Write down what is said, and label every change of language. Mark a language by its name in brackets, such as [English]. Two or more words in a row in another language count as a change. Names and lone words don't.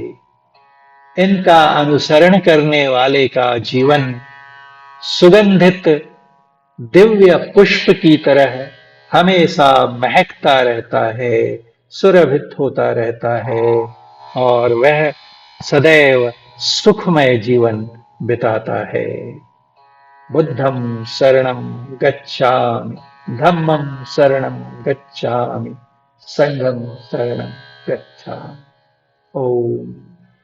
[Hindi] इनका अनुसरण करने वाले का जीवन सुगंधित दिव्य पुष्प की तरह हमेशा महकता रहता है, सुरभित होता रहता है और वह सदैव सुखमय जीवन बिताता है। [Pali] बुद्धं शरणं गच्छामि, धम्मं शरणं गच्छामि, संघं शरणं गच्छामि। ओम।